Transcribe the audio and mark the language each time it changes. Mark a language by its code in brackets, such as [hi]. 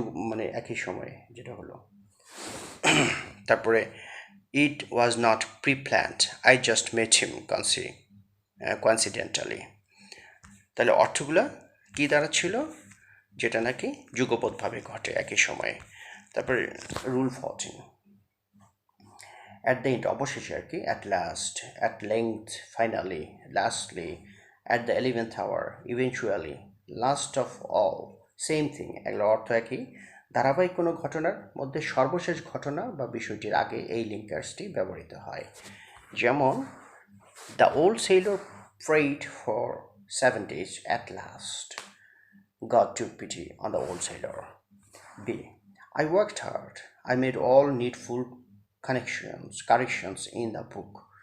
[bn] মানে একই সময়ে যেটা হলো। তারপরে [en] it was not pre-planned. I just met him coincidentally. [bn] তাহলে অর্থগুলো কি দাঁড়াচ্ছিল, যেটা নাকি যুগপৎভাবে ঘটে একই সময়ে। তারপরে রুল 14, [en] at the end, [bn] অবশেষে আর কি, [en] at last, at length, finally, lastly, at the 11th hour, eventually, last of all, same thing. [bn] এগুলো অর্থ একই। ধারাবাহিক কোনো ঘটনার মধ্যে সর্বশেষ ঘটনা বা বিষয়টির আগে এই লিঙ্কার্সটি ব্যবহৃত হয়। [en] যেমন the old sailor prayed for 7 days, at last God took pity on the old sailor. B, I worked hard. I made all needful corrections in the book.